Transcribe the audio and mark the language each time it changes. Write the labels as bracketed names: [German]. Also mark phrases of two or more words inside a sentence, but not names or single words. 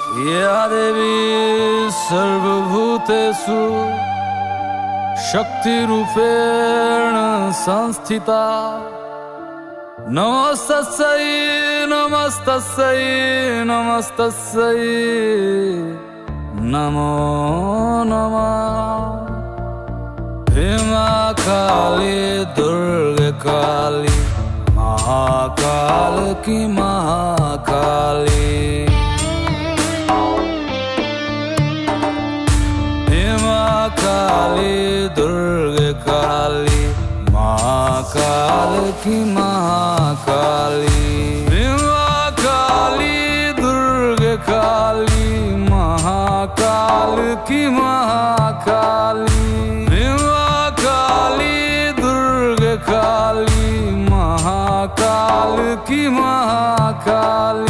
[Sanskrit] या देवी सर्वभूतेषु शक्तिरूपेण संस्थिता नमस्तस्यै नमस्तस्यै नमस्तस्यै नमो नमः। [Hindi] भीमा काली दुर्गा काली महाकाल की महाकाली भीमा काली दुर्गा काली महाकाल की महाकाली भीमा काली दुर्गा काली महाकाल की महाकाली भीमा काली दुर्गा काली महाकाल की महाकाली।